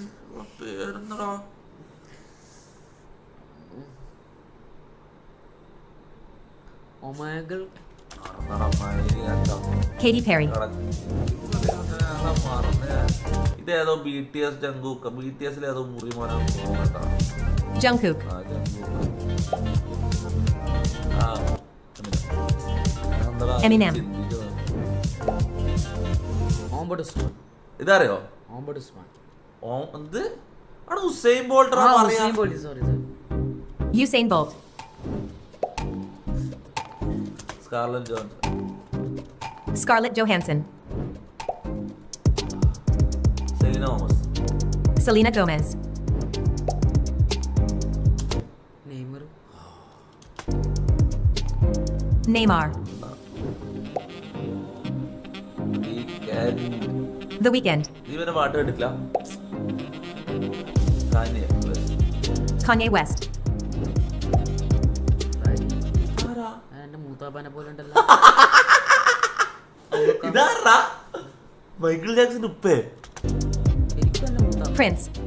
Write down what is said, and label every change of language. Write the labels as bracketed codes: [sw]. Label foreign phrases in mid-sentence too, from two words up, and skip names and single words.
[ml] പേരെന്താടാ? Katy Perry. ഇതേതോ BTS ജങ്കൂക്ക്. BTS ഏതോ മുറി മോനെ. Jungkook. Eminem. ഇതറിയോ? എന്ത് അവിടെ ഉസൈൻ ബോൾട്ട്? Usain Bolt. Scarlett Johansson. Selena Gomez. Neymar. The Weeknd. ഇവന്റെ പാട്ട് കേട്ടില്ല? Kanye West. മൈക്കിൾ ജാക്സൺ ഉപ്പേ? Prince.